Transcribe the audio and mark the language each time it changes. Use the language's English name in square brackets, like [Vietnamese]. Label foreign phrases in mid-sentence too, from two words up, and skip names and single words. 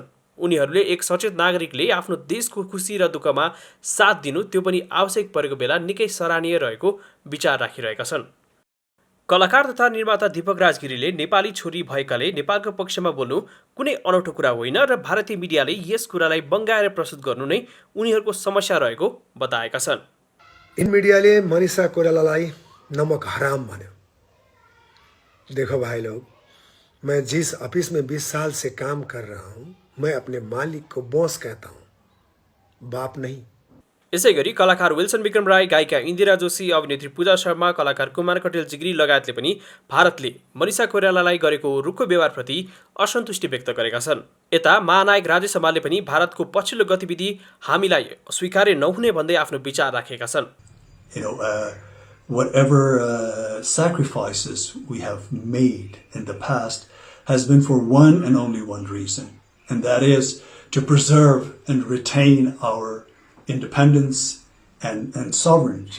[Nepali] उनीहरूले एक सचेत नागरिकले आफ्नो देशको खुसी र दुःखमा साथ दिनु, त्यो पनि आवश्यक परेको बेला निकै सराहनीय रहेको विचार राखिरहेका छन्। कलाकार तथा निर्माता दीपक राजगिरीले नेपाली छोरी भएकाले नेपालको पक्षमा बोल्नु कुनै अनौठो कुरा होइन र भारतीय मिडियाले यस कुरालाई बङ्गाएर प्रस्तुत गर्नु नै उनीहरूको समस्या रहेको बताएका छन्। इन मिडियाले मनिषा कोइरालालाई [Hindi] नमक हराम [Nepali] भन्यो। [Hindi] देखो भाई लोग, मैं जिस ऑफिस में 20 साल से काम कर रहा हूँ, मैं अपने मालिक को बॉस कहता हूँ, बाप नहीं। [Nepali] यसै गरी कलाकार विल्सन विक्रम राय, गायिका इन्दिरा जोशी, अभिनेत्री पूजा शर्मा, कलाकार कुमारकटेल जिग्री लगायतले पनि भारतले मनिषा कोइरालालाई गरेको रुखो व्यवहारप्रति असन्तुष्टि व्यक्त गरेका छन्। यता महानायक राजेश हमालले पनि भारतको पछिल्लो गतिविधि हामीलाई स्वीकार्य नहुने भन्दै आफ्नो विचार राखेका छन्। [English] Whatever sacrifices we have made in the past has been for one and only one reason, and that is to preserve and retain our independence and sovereignty.